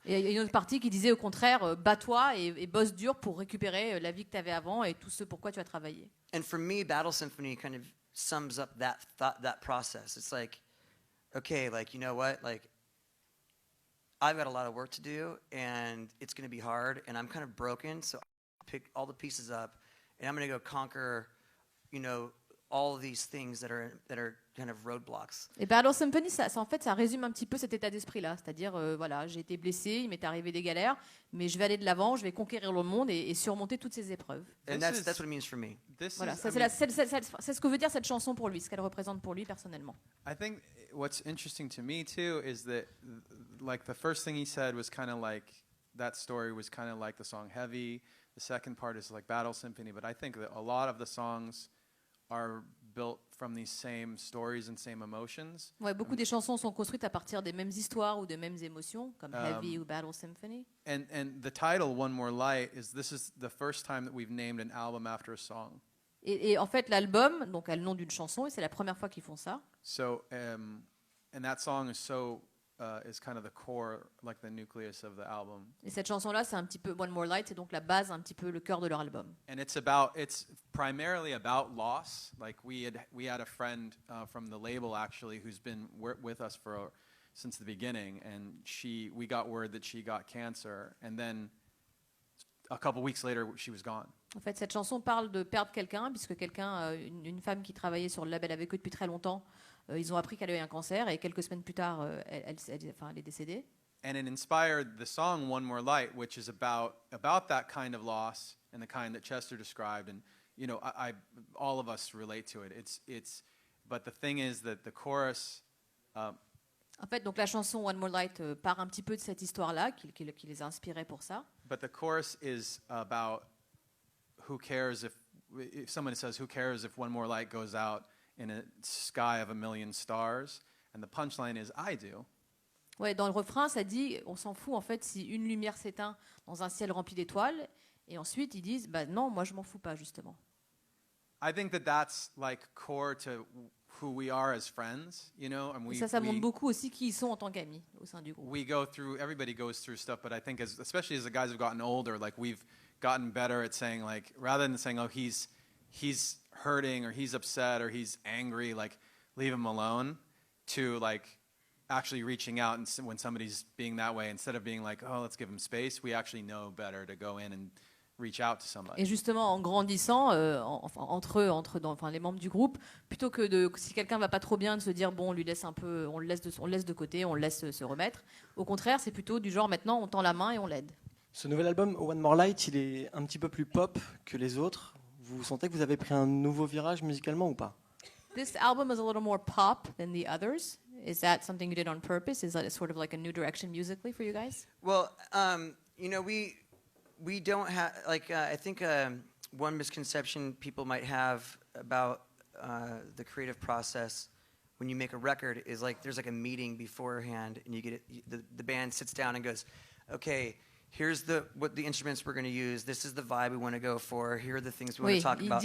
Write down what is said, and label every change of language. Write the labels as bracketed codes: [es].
[fr] Et il y a une autre partie qui disait au contraire, bats-toi et bosse dur pour récupérer la vie que tu avais avant et tout ce pourquoi tu as travaillé. [en] And for me, Battle Symphony kind of sums up that process. It's like, okay, like, you know what, like, I've got a lot of work to do, and it's going to be hard, and I'm kind of broken, so I pick all the pieces up, and I'm going to go conquer, all of these things that are kind of roadblocks. [fr] Et Battle Symphony, en fait, ça résume un petit peu cet état d'esprit-là. C'est-à-dire, voilà, j'ai été blessé, il m'est arrivé des galères, mais je vais aller de l'avant, je vais conquérir le monde et surmonter toutes ces épreuves. [en] And that's what it means for me. [fr] Voilà, c'est ce que veut dire cette chanson pour lui, ce qu'elle représente pour lui personnellement. [en] I think what's interesting to me too is that like the first thing he said was kind of like that story was kind of like the song Heavy. The second part is like Battle Symphony, but I think that a lot of the songs are built from these same stories and same emotions. [fr] Ouais, beaucoup des chansons sont construites à partir des mêmes histoires ou des mêmes émotions, comme Heavy ou Battle Symphony. [en] And the title One More Light is the first time that we've named an album after a song. [fr] Et en fait, l'album, donc a le nom d'une chanson, et c'est la première fois qu'ils font ça. [en] So and that song is kind of the core, like the nucleus of the album. [fr] Et cette chanson-là, c'est un petit peu One More Light, c'est donc la base, un petit peu le cœur de leur album. [en] And it's primarily about loss. Like we had a friend from the label actually who's been with us since the beginning, and we got word that she got cancer, and then a couple weeks later she was gone. [fr] En fait, cette chanson parle de perdre quelqu'un, puisque une femme qui travaillait sur le label avec eux depuis très longtemps, ils ont appris qu'elle avait un cancer, et quelques semaines plus tard, elle est décédée. [en] And it inspired the song One More Light, which is about that kind of loss and the kind that Chester described. And all of us relate to it. But the thing is that the chorus. [fr] En fait, donc la chanson One More Light part un petit peu de cette histoire-là, qui les a inspirés pour ça. [en] But the chorus is about who cares if someone says, who cares if one more light goes out in a sky of a million stars? And the punchline is, I do. [fr] Ouais, dans le refrain, ça dit, on s'en fout en fait si une lumière s'éteint dans un ciel rempli d'étoiles. Et ensuite, ils disent, bah non, moi je m'en fous pas justement. [en] I think that that's like core to who we are as friends, you know, and [fr] Et ça montre beaucoup aussi qui ils sont en tant qu'amis au sein du groupe. [en] everybody goes through stuff, but I think especially as the guys have gotten older, like we've gotten better at saying, like, rather than saying, oh, he's hurting or he's upset or he's angry, like leave him alone, to like actually reaching out and when somebody's being that way, instead of being like, oh, let's give him space, we actually know better to go in and reach out to somebody. [fr] Et justement, en grandissant, entre les membres du groupe, plutôt que si quelqu'un va pas trop bien, de se dire bon, on lui laisse un peu, on le laisse de côté, on le laisse se remettre. Au contraire, c'est plutôt du genre maintenant, on tend la main et on l'aide. Ce nouvel album, One More Light, il est un petit peu plus pop que les autres. Vous sentez que vous avez pris un nouveau virage musicalement ou pas? [en] This album is a little more pop than the others. Is that something you did on purpose? Is that a sort of like a new direction musically for you guys? Well, you know, we don't have, like, I think one misconception people might have about the creative process when you make a record is like there's like a meeting beforehand and you get it, the band sits down and goes, okay, here's what the instruments we're going to use, this is the vibe we want to go for, here are the things we want to talk about.